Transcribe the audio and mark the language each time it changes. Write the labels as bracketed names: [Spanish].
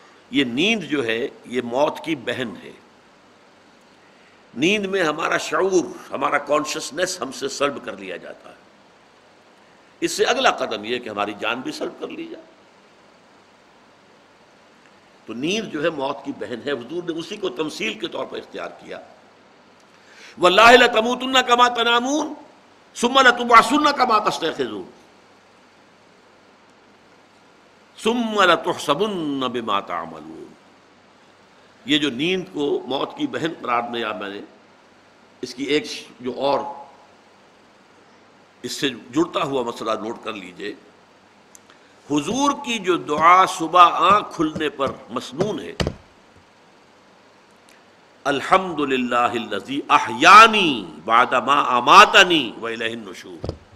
[Urdu] یہ نیند جو ہے یہ موت کی بہن ہے. نیند میں ہمارا شعور، ہمارا کانشسنس ہم سے سلب کر لیا جاتا ہے. اس سے اگلا قدم یہ کہ ہماری جان بھی سلب کر لی جائے. تو نیند جو ہے موت کی بہن ہے. حضور نے اسی کو تمثیل کے طور پر اختیار کیا. [Arabic] واللہ لتموتن کما تنامون ثم لتبعثن کما تستيقظون ثم لتحسبن بما تعملون. [Urdu] یہ جو نیند کو موت کی بہن قرار دیا میں نے، اس کی ایک جو اور اس سے جڑتا ہوا مسئلہ نوٹ کر لیجئے. حضور کی جو دعا صبح آنکھ کھلنے پر مسنون ہے، [Arabic] الحمد للہ الذی احیانی بعد ما اماتنی والیہ النشور.